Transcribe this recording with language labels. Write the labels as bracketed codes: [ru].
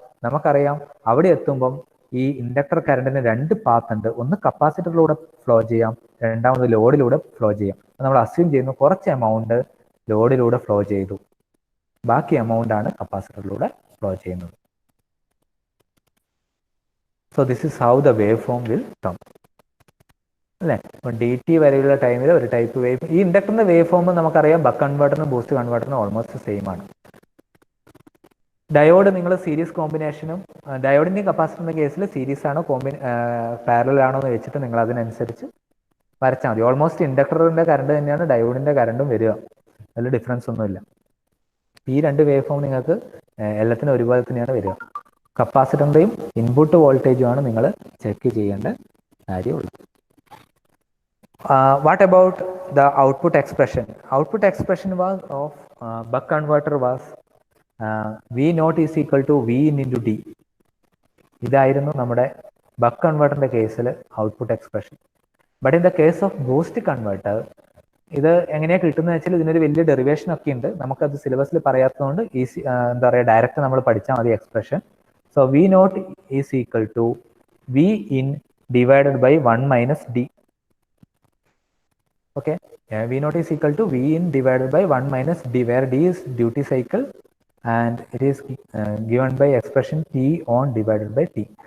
[ml] നമുക്കറിയാം അവിടെ എത്തുമ്പം ഈ ഇൻഡക്ടർ കറണ്ടിന് രണ്ട് പാത്ത് ഉണ്ട്. ഒന്ന് കപ്പാസിറ്ററിലൂടെ ഫ്ലോ ചെയ്യാം, രണ്ടാമത് ലോഡിലൂടെ ഫ്ലോ ചെയ്യാം. നമ്മൾ അസ്യൂം ചെയ്യുന്നു കുറച്ച് എമൗണ്ട് ലോഡിലൂടെ ഫ്ലോ ചെയ്തു, ബാക്കി എമൗണ്ട് ആണ് കപ്പാസിറ്ററിലൂടെ ഫ്ലോ ചെയ്യുന്നത്. [en] So this is how the waveform will come. [ml] അല്ലേ, ഇപ്പം ഡി ടി വരെയുള്ള ടൈമിൽ ഒരു ടൈപ്പ് വേവ്. ഈ ഇൻഡക്ടറിന്റെ വേവ് ഫോം നമുക്കറിയാം ബക്ക് കൺവേർട്ടറിനും ബൂസ്റ്റ് കൺവേർട്ടറിനും ഓൾമോസ്റ്റ് സെയിം ആണ്. ഡയോഡ് നിങ്ങൾ സീരീസ് കോമ്പിനേഷനും, ഡയോഡിന്റെയും കപ്പാസിറ്ററിന്റെ കേസിൽ സീരീസ് ആണോ പാരലൽ ആണോ എന്ന് വെച്ചിട്ട് നിങ്ങൾ അതിനനുസരിച്ച് വരച്ചാൽ മതി. ഓൾമോസ്റ്റ് ഇൻഡക്ടറിന്റെ കറണ്ട് തന്നെയാണ് ഡയോഡിന്റെ കറണ്ടും വരിക, അതിൽ ഡിഫറൻസ് ഒന്നുമില്ല. ഈ രണ്ട് വേവ് ഫോം നിങ്ങൾക്ക് എല്ലാത്തിനും ഒരുപോലെ തന്നെയാണ് വരിക. കപ്പാസിറ്ററിന്റെയും ഇൻപുട്ട് വോൾട്ടേജുമാണ് നിങ്ങൾ ചെക്ക് ചെയ്യേണ്ട കാര്യമുള്ളത്. [en] What about the output expression? Output expression was of buck converter was V nought is equal to V in into D. [ml] ഇതായിരുന്നു നമ്മുടെ ബക്ക് കൺവേർട്ടറിന്റെ കേസിൽ output expression. [en] but in the case of boost converter [ml] ഇത് എങ്ങനെയാണ് കിട്ടുന്നത് വെച്ചാൽ ഇതിനൊരു വലിയ derivation ഒക്കെ ഉണ്ട്. നമുക്കത് സിലബസിൽ പറയാത്തതുകൊണ്ട് ഈസി, എന്താ പറയുക, ഡയറക്റ്റ് നമ്മൾ പഠിച്ചാൽ മതി expression. [en] So V naught is equal to V in divided by 1 minus D. Okay, V naught is equal to V in divided by 1 minus D, where D is duty cycle and it is given by expression T on divided by T.